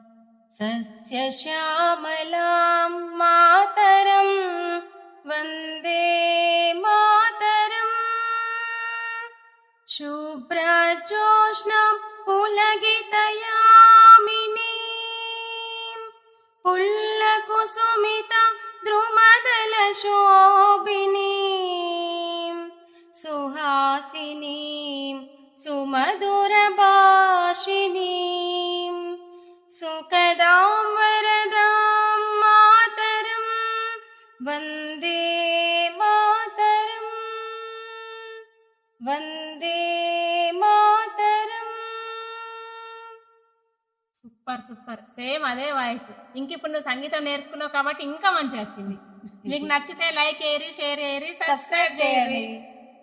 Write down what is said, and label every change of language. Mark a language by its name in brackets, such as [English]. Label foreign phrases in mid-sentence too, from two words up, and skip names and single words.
[Sanskrit] सस्यश्यामलां मातरम् वन्दे मातरम् शुभ्रजोत्स्नां पुलकितयामिनीं पुल्लकुसुमितां द्रुमदलशोभिनीं सुहासिनीं सुमधुरभाषिणीं सुखदां वरदां मातरं वन्दे मातरम् वन्दे మాతరం. [Telugu] సూపర్ సూపర్, సేమ్ అదే వాయిస్. ఇప్పుడు నువ్వు సంగీతం నేర్చుకున్నావు కాబట్టి ఇంకా మంచిగా వచ్చింది. మీకు నచ్చితే లైక్ చేయరి, షేర్ చేయరి, సబ్స్క్రైబ్ చేయండి.